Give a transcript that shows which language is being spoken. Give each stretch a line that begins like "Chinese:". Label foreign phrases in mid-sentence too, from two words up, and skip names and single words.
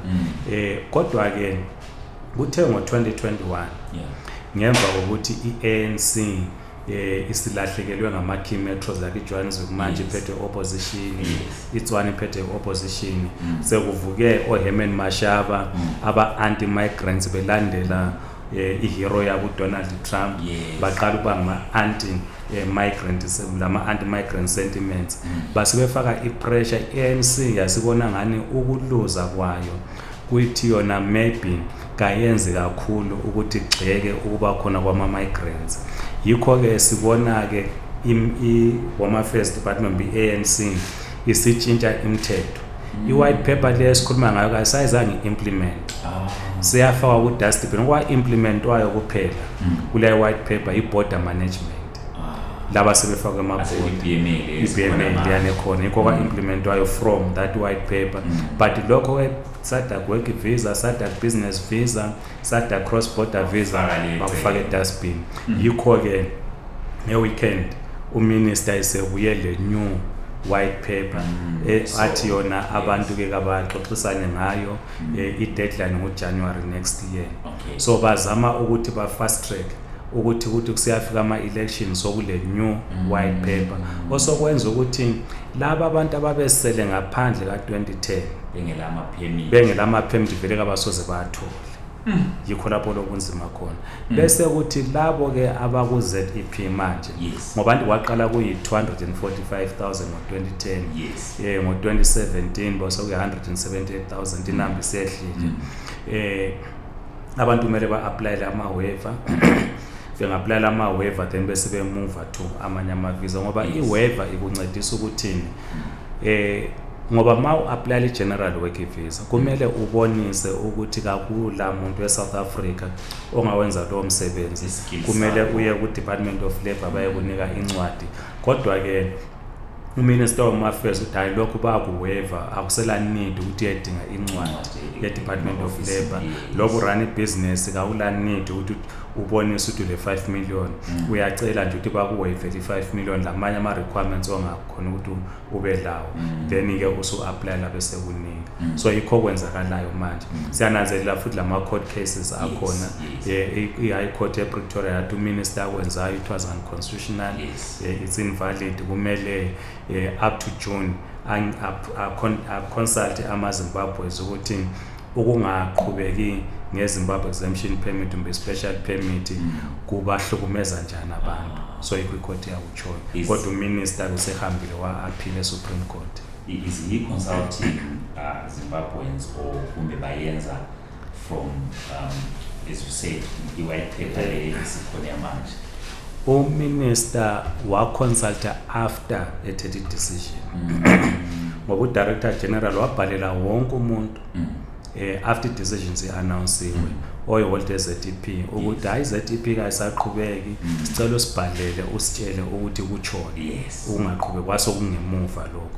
North Ndebele: Kodwa-ke kuthe ngo-2021 ngemva kokuthi i-ANC isilahlekelwe ngama-
English: key metros like
North Ndebele: iJohannesburg manje iphethe opposition, iTshwane iphethe opposition, sekuvuke oHerman Mashaba aba-anti-migrants belandela ihero yabo Donald Trump baqala ukuba ngama-anti-migrant lama-anti-migrant sentiments base befaka i-pressure. i-ANC yasibona ngani ukuluza kwayo kuyithi yona maybe kayenzi kakhulu ukuthi igxeke ukuba khona kwama-migrants. Yikho-ke sibona-ke i-Home Affairs Department be-ANC isitshintsha imithetho. I-
English: white paper
North Ndebele: le esikhuluma ngayo kasayizange i-implement. Siyafaka ku-dustbin kwa-implementwayo kuphela kule
English: white paper
North Ndebele: i-border management. Laba sebefaka emabhodi i-BMA liyane khona yikho kwa-implementwayo
English: from that white paper.
North Ndebele: But lokho
English: SADC work visa, SADC business visa, SADC cross border visa
North Ndebele: bakufaka e-dustbin. Yikho-ke nge-weekend uminister isebuye le
English: new white paper
North Ndebele: athi yona abantu-ke kabaxoxisane ngayo i-deadline ngoJanuary
English: next year.
North Ndebele: So bazama ukuthi ba-
English: fast track
North Ndebele: ukuthi kusiyafika ama-elections sokule
English: new white paper
North Ndebele: osokwenza ukuthi laba abantu ababesele ngaphandle ka-2010 bengela ama-permit vele kabasoze bathola. Yikho lapho lokunzima khona. Bese ukuthi labo-ke abaku-ZEP manje ngoba abantu waqala kuyi-245,000 ngo-2010 ngo-2017 bose kuyi-178,000 inamba isehlile. Abantu kumele ba-applyele ama-waiver benga-apply ama-waiver then bese be-move to amanye ama-visa ngoba i-waiver ikuncedisa ukuthini ngoba ma u-apply i-
English: general work visa
North Ndebele: kumele ubonise ukuthi kakula muntu we-South Africa ongawenza lowo msebenzi, kumele uye ku-Department of Labour baye kunika incwadi. Kodwa-ke uMinister of Home Affairs uthi hayi lokhu baku-waiver akusela need ukuthi uyedinga incwadi ye-Department of Labour. Lokhu
English: run business
North Ndebele: kawula need ukuthi ubonise ukuthi le 5 million uyacela nje ukuthi baku-waive le 5 million lamanye ama-requirements ongakhona ukuthi ube lawo then-ke usu-apply la bese kunika. So yikho kwenzakalayo manje. Siyananzelela futhi lama-court cases akhona. I-High Court ePretoria yathi uMinister akwenzayo
English: it was unconstitutional, it's invalid,
North Ndebele: kumele
English: up to June consult
North Ndebele: ama-Zimbabweans ukuthi ukungaqhubeki ngeZimbabwe exemption permit kumbe
English: special permit
North Ndebele: kubahlukumeza njani abantu. So i-court yakutshoyo kodwa uMinister usehambile wa-appeal e-Supreme Court.
English: Is he consulting Zimbabweans or
North Ndebele: kumbe bayenza
English: from as you said i-white paper
North Ndebele: le isikhona manje? uMinister waconsulta after ethethe decision ngoba uDirector General wabhalela wonke umuntu
English: after decisions
North Ndebele: i-announcewe oyiholte ZEP ukuthi hayi ZEP kayisaqhubeki sicela sibhalele usitshele ukuthi kuchona ungaqhubeki kwaso kungemuva lokho.